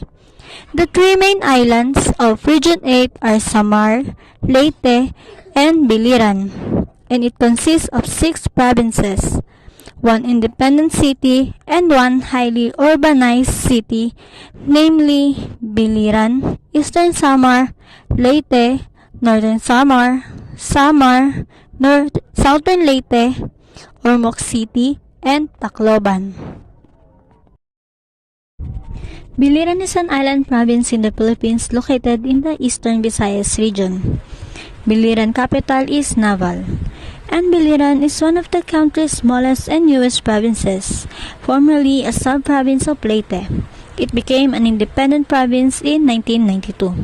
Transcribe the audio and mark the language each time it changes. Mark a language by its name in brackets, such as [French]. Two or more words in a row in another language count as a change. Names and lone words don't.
[English] The three main islands of Region 8 are Samar, Leyte, and Biliran, and it consists of 6 provinces, 1 independent city, and 1 highly urbanized city, namely Biliran, Eastern Samar, Leyte, Northern Samar, Southern Leyte, Ormoc City, and Tacloban. Biliran is an island province in the Philippines located in the Eastern Visayas region. Biliran capital is Naval, and Biliran is one of the country's smallest and newest provinces, formerly a sub-province of Leyte. It became an independent province in 1992.